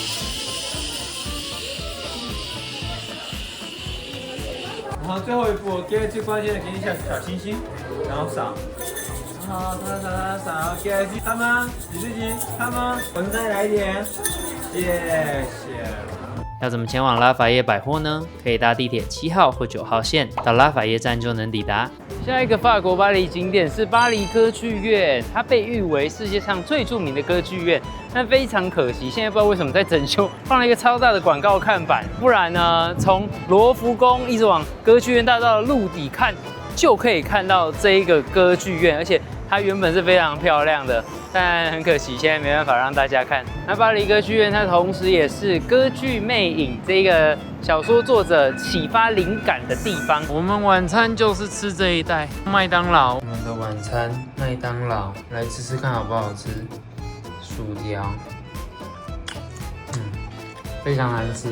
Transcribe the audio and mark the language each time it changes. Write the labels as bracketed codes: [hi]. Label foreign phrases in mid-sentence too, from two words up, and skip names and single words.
[zh] 然後最後一步，給最關鍵的，給你一下小星星，然後撒，然後撒 ，OK， 他們你自己，他們，我們再來一點，謝謝。要怎麼前往拉法葉百貨呢？可以搭地鐵7號或9號線到拉法葉站就能抵達。下一個法國巴黎景點是巴黎歌劇院，它被譽為世界上最著名的歌劇院。但非常可惜，現在不知道為什麼在整修，放了一個超大的廣告看板。不然呢，從羅浮宮一直往歌劇院大道的陸底看，就可以看到這一個歌劇院，而且它原本是非常漂亮的。但很可惜，現在沒辦法讓大家看。那巴黎歌劇院它同時也是《歌劇魅影》這個小說作者啟發靈感的地方。我們晚餐就是吃這一帶麥當勞。我們的晚餐麥當勞，來吃吃看好不好吃？薯條，非常難吃。